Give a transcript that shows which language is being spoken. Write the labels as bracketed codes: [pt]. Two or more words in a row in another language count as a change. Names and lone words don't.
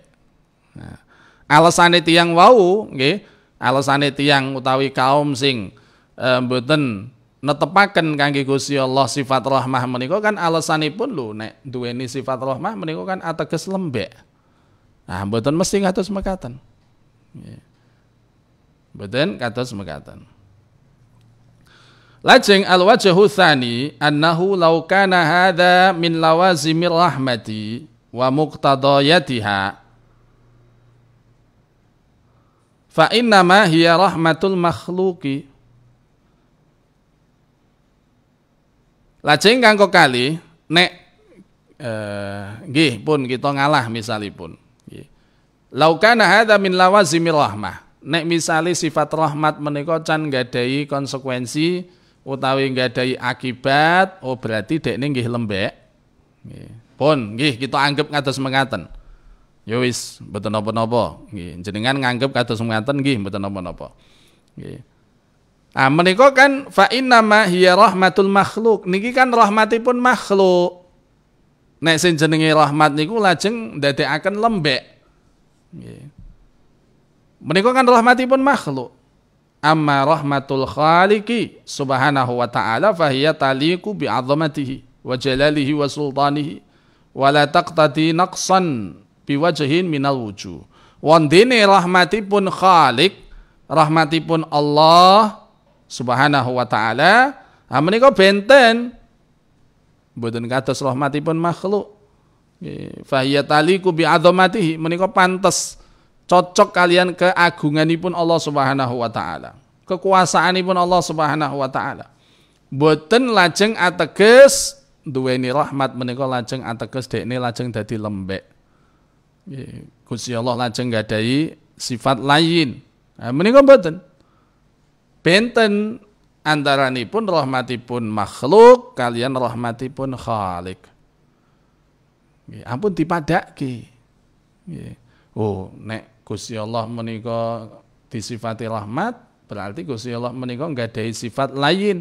[jv] Nah, alasane tiyang wau nggih, alasane tiyang utawi kaum sing mboten netepaken kangge Gusti Allah sifat rahmah menika kan alasanipun lho nek duweni sifat rahmah menika kan ateges lembek. Nah, mboten mesti kados mekaten. Nggih. Mboten kados mekaten. [ar] Lajeng الوجه الثاني أنه لو كان هذا من لوازم الرحمة ومقتضياتها فإنما هي رحمة المخلوق. [jv] Lajeng kanggo kali nek nggih pun kita ngalah misalipun nggih. [ar] لو كان هذا من لوازم الرحمة. [jv] Nek misali sifat rahmat menika can nggadahi konsekuensi utawi nggadahi akibat, oh berarti dekne nggih lembek. Nggih. Pun nggih kita anggap kados mekaten. Ya wis mboten napa-napa nggih. Jenengan nganggep kados mekaten nggih mboten napa-napa. Nggih. Ah menika kan [ar] فإنما هي رحمة المخلوق. [jv] Niki kan rahmatipun makhluk. Nek sing jenenge rahmat niku lajeng ndadekaken lembek. Nggih. Menika kan rahmatipun makhluk. [ar] أما رحمة الخالق سبحانه وتعالى فهي تليق بعظمته وجلاله وسلطانه ولا تقتضي نقصا بوجه من الوجوه. [jv] Wondene rahmatipun khaliq, rahmatipun [ar] الله سبحانه وتعالى [jv] menika benten mboten kados rahmatipun makhluk. [ar] فهي تليق بعظمته [jv] menika pantes cocok kalian keagunganipun [ar] الله سبحانه وتعالى, [jv] kekuasaanipun [ar] الله سبحانه وتعالى. [jv] Boten lajeng ateges duweni rahmat menika lajeng ateges dekne lajeng dadi lembek. Gusti Allah lajeng gadahi sifat lain. Nah, menika boten. Benten antaranipun rahmatipun makhluk kalian rahmatipun khalik. Ampun dipadake. Oh, nek Gusti Allah menika disifati rahmat, berarti Gusti Allah menika nggadahi sifat lain.